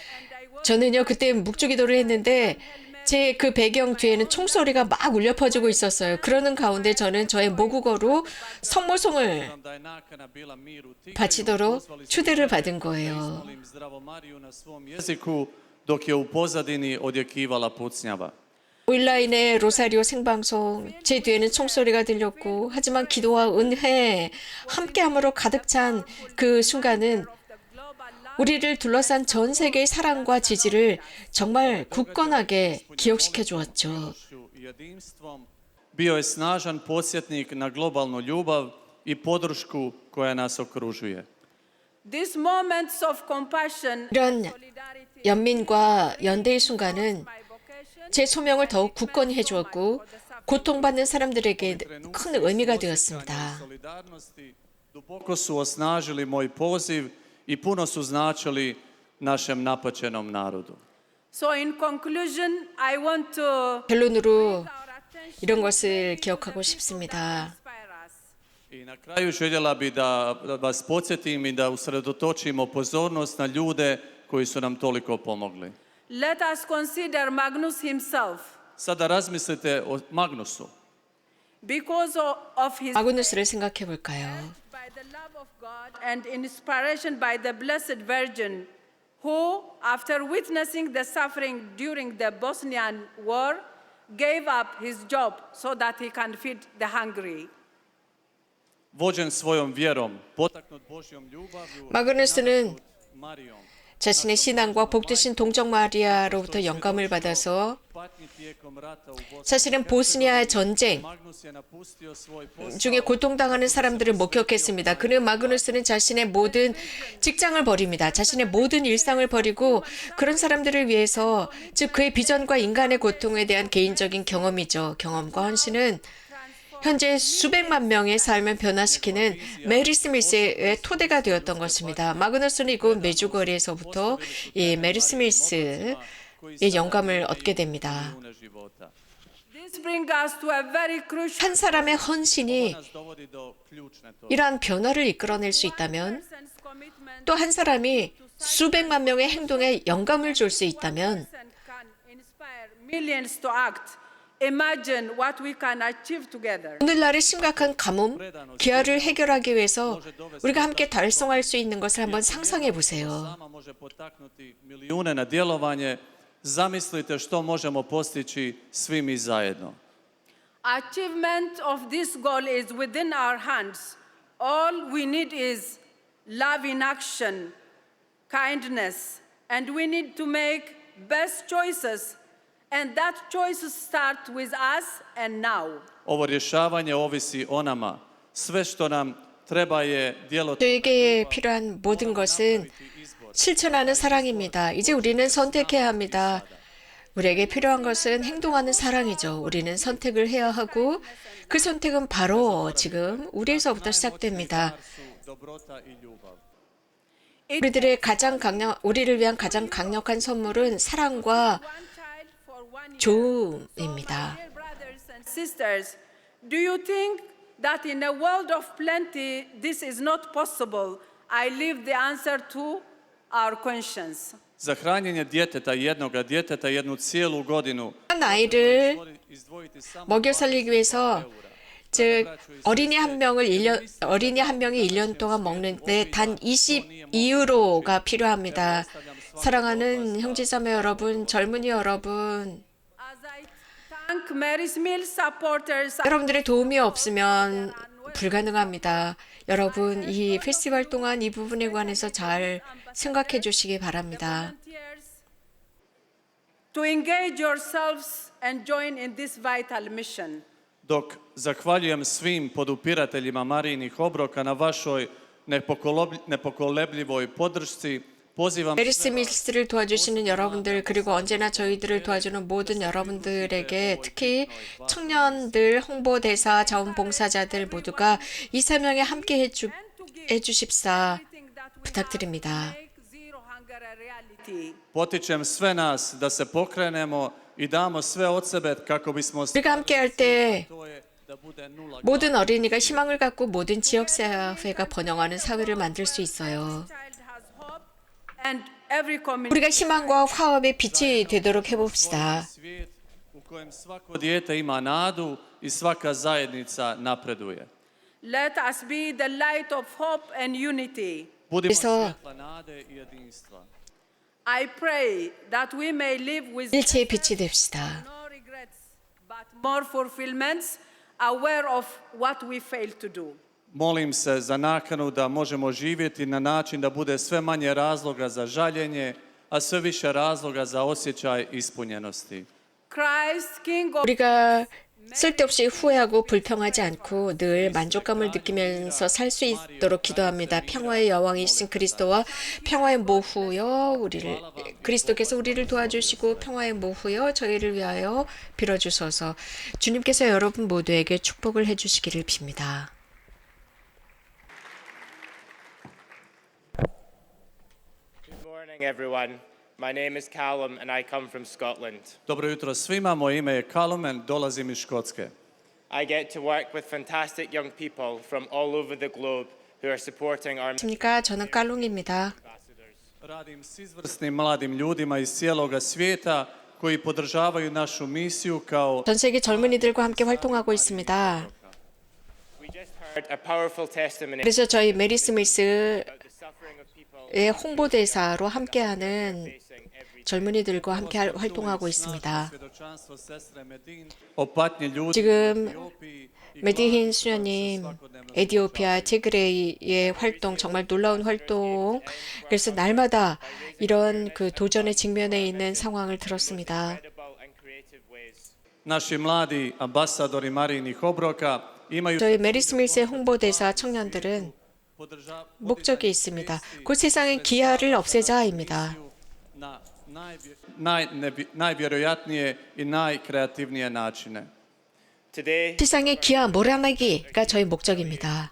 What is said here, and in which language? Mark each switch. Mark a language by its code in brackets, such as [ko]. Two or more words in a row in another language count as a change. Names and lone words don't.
[ko] 저는요 그때 묵주 기도를 했는데 제 그 배경 뒤에는 총소리가 막 울려 퍼지고 있었어요. 그러는 가운데 저는 저의 모국어로 성모송을 [hr] Da je nakana bila mir u Tigreju, [ko] 바치도록 [hr] pozvali smo [ko] 초대를 [hr] ljude [ko] 받은 [hr] da [ko] 거예요. [hr] izmolim Zdravo Mariju na svom jeziku, dok je u pozadini odjekivala pucnjava. [ko] 온라인의 로사리오 생방송 제 뒤에는 총소리가 들렸고 하지만 기도와 은혜 함께함으로 가득 찬 그 순간은 [en] Of the global [ko] 우리를 둘러싼 전 세계의 사랑과 지지를 정말 굳건하게 기억시켜 주었죠. [hr] Jedinstvom bio je snažan podsjetnik na globalnu ljubav i podršku koja nas okružuje. [en] These moments of compassion 이런 solidarity [ko] 연민과 연대의 순간은 [en] by vocation [ko] 제 소명을 더욱 굳건히 해주었고 고통받는 사람들에게 큰 의미가 되었습니다. [hr] Solidarnosti duboko su osnažili moj poziv i puno su značili našem napaćenom narodu. [en] So in conclusion, I want to [ko] 결론으로 [en] our attention [ko] 이런 것을 기억하고 싶습니다. [en] inspire us. [hr] I na kraju željela bi da vas podsjetim i da usredotočimo pozornost na ljude koji su nam toliko pomogli. [en] Let us consider Magnus himself. [hr] Sada razmislite o Magnusu. [en] Because of his [ko] 마그누스를 생각해 볼까요? [en] by the love of God and inspiration by the Blessed Virgin, who, after witnessing the suffering during the Bosnian War, gave up his job so that he can feed the hungry. [hr] Vođen svojom vjerom, potaknut Božjom ljubavlju, [ko] 마그누스는 Marijom, 자신의 신앙과 복되신 동정 마리아로부터 영감을 받아서 [hr] patnji tijekom rata u Bosni. [ko] 사실은 보스니아 전쟁 [hr] Magnus je napustio svoj posao. [ko] 중에 고통당하는 사람들을 목격했습니다. 그는 마그누스는 자신의 모든 직장을 버립니다. 자신의 모든 일상을 버리고 그런 사람들을 위해서, 즉 그의 비전과 인간의 고통에 대한 개인적인 경험과 헌신은 현재 수백만 명의 삶을 변화시키는 메리 스미스의 토대가 되었던 것입니다. 마그누스는 이곳 메주거리에서부터 이 메리 스미스의 영감을 얻게 됩니다. [en] This brings us to a very crucial [ko] 한 사람의 헌신이 [hr] Nas dovodi do ključne točke. [ko] 이러한 변화를 이끌어낼 수 있다면, [en] person's commitment [ko] 또 한 사람이 수백만 명의 행동에 영감을 줄 수 있다면 [en] can inspire millions to act. Imagine what we can achieve together. [ko] 오늘날의 심각한 가뭄, 기아를 해결하기 위해서 우리가 함께 달성할 수 있는 것을 한번 상상해 보세요. [hr] Sama može potaknuti milijune na djelovanje. Zamislite što možemo postići svi mi zajedno. [en] Achievement of this goal is within our hands. All we need is love in action, kindness, and we need to make best choices. And that choices start with us and now. [hr] Ovo rješavanje ovisi o nama. Sve što nam treba je djelotvorno [ko] 저에게 필요한 모든 것은 실천하는 사랑입니다. 이제 우리는 선택해야 합니다. 우리에게 필요한 것은 행동하는 사랑이죠. 우리는 선택을 해야 하고 그 선택은 바로 지금 우리에서부터 시작됩니다. [hr] dobrota i ljubav. [ko] 우리를 위한 가장 강력한 선물은 사랑과 [en] One child for 1 year. [ko] 조음입니다. [en] Dear brothers and sisters, do you think that in a world of plenty this is not possible? I leave the answer to our conscience. [hr] Za hranjenje jednoga djeteta jednu cijelu godinu [ko] 한 아이를 [hr] izdvojiti samo [ko] 먹여 살리기 위해서, 즉 어린이 한 명이 1년 동안 먹는데 단 22유로가 필요합니다. 사랑하는 형제자매 여러분, 젊은이 여러분, [en] As I thank Mary's Mill supporters, [ko] 여러분들의 도움이 없으면 불가능합니다. 여러분, 이 페스티벌 동안 이 부분에 관해서 잘 생각해 주시기 바랍니다. [en] volunteers, to engage yourselves and join in this vital mission. [hr] Dok zahvaljujem svim podupirateljima Marijinih obroka na vašoj nepokolebljivoj podršci, pozivam [ko] 메리 스미스를 도와주시는 여러분들, 그리고 언제나 저희들을 도와주는 모든 여러분들에게, 특히 청년들, 홍보대사, 자원봉사자들 모두가 이 사명에 함께 해주십사 부탁드립니다. [en] Make zero hunger a reality. [hr] potičem sve nas da se pokrenemo i damo sve od sebe kako bismo [ko] 우리가 함께 할 때 [hr] to je da bude nula. [ko] 모든 어린이가 희망을 갖고 모든 지역사회가 번영하는 사회를 만들 수 있어요. [en] Child has hope, and every community. [ko] 우리가 희망과 화합의 빛이 되도록 해봅시다. [hr] Svijet u kojem svako dijete ima nadu i svaka zajednica napreduje. [en] Let us be the light of hope and unity. [hr] Budimo 그래서 svjetla nade i jedinstva. [en] I pray that we may live with [ko] 일체의 빛이 됩시다. [en] no regrets, but more fulfillments, aware of what we failed to do. [hr] molim se za nakanu da možemo živjeti na način da bude sve manje razloga za žaljenje, a sve više razloga za osjećaj ispunjenosti. [en] Christ, King of [ko] 우리가 쓸데없이 후회하고 불평하지 않고 늘 만족감을 느끼면서 살 수 있도록 기도합니다. 평화의 여왕이신 그리스도와 평화의 모후여 그리스도께서 우리를 도와주시고 평화의 모후여 저희를 위하여 빌어주소서. 주님께서 여러분 모두에게 축복을 해주시기를 빕니다. [en] Good morning, everyone. My name is Callum, and I come from Scotland. [hr] Dobro jutro svima, moje ime je Callum, dolazim iz Škotske. [en] I get to work with fantastic young people from all over the globe who are supporting our 안녕하십니까? 저는 깔롱입니다. ambassadors. [hr] Radim s izvrsnim mladim ljudima iz cijeloga svijeta koji podržavaju našu misiju kao [ko] 전 세계 젊은이들과 함께 활동하고 있습니다. [en] We just heard a powerful testimony [ko] 그래서 저희 메리 스미스의 [en] about the suffering of people [ko] 홍보대사로 함께하는 [en] facing every [ko] 젊은이들과 함께 활동하고 있습니다. [hr] svjedočanstvo sestre Medin o patnji ljudi 지금 u Etiopiji i [ko] 메디힌 수녀님 에디오피아 티그레이의 활동 정말 놀라운 활동. 그래서 날마다 이런 그 도전에 직면해 있는 상황을 들었습니다. [en] incredible and creative ways. [hr] naši mladi ambasadori Marijinih obroka imaju [ko] 저희 메리 스미스의 홍보대사 청년들은 목적이 있습니다. 그 세상의 기아를 없애자입니다. [hr] na najvjerojatnije i najkreativnije načine. [en] Today, [ko] 세상의 기아 몰아내기가 저희 목적입니다.